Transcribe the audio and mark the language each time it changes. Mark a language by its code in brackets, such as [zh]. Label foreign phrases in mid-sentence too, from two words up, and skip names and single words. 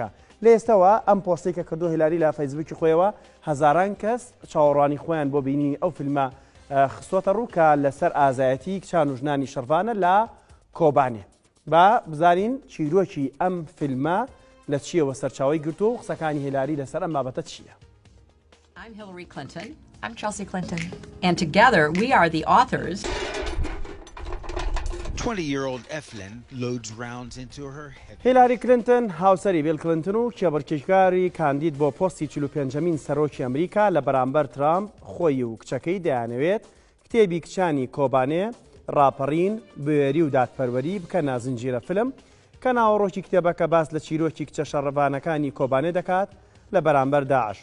[ckb] لە ئێستاوە ئەم پۆستی کە کردو ھیلاری لە فەیسبووکی خۆیەوە هەزاران کەس چاوەڕوانی خۆیان بۆ بینی ئەو فیلمە خستۆتە ڕووکە لەسەر ئازایەتی کچان و ژنانی شەڕڤانە لە کۆبانێ. با بزانین چیرۆکی ئەم فیلمە لە چیەوە سەرچاوی گرتو و قسەکانی ھیلاری لەسەر ئەم بابەتە چییە؟ [en] I'm Hillary Clinton. I'm Chelsea Clinton. And together we are the authors. 20-year-old Eflin loads rounds into her heavy. [ckb] ھیلاری کلینتن هاوسەری بیل کلینتن و کێبڕکێشکاری کاندید بۆ پۆستی 45مین سەرۆکی ئەمریکا لە بەرامبەر ترامپ خۆی و کچەکەی دەیانەوێت کتێبی کچانی کۆبانێ ڕاپەڕین بوێری و دادپەروەری بکەنە زنجیرە فیلم کە ناوەڕۆکی کتێبەکە باس لە چیرۆکی کچە شەڕڤانەکانی کۆبانێ دەکات لە بەرامبەر داعش.